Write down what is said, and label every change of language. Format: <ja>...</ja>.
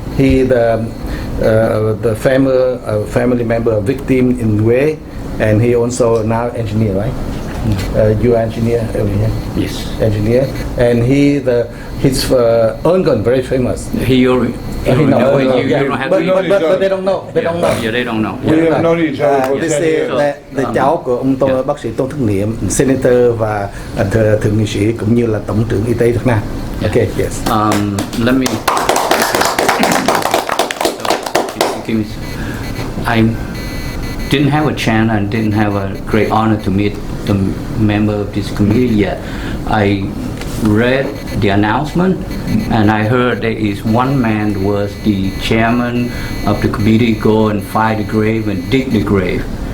<en>He the family member of victim in Huế, and he also now engineer, right? You engineer over here? Yes. Engineer. And his organ very famous. But they don't know. They don't know. Yeah, they don't know. We have known each other for 10 years.</en> <vi>Là cháu của ông bác sĩ Tôn Thức Niệm, senator và thượng nghị sĩ cũng như là tổng trưởng y tế Việt Nam.</vi> <en>Okay, yes. Let me. I didn't have a chance and didn't have a great honor to meet the member of this committee yet. I read the announcement and I heard there is one man was the chairman of the committee, go and find the grave and dig the grave.</en>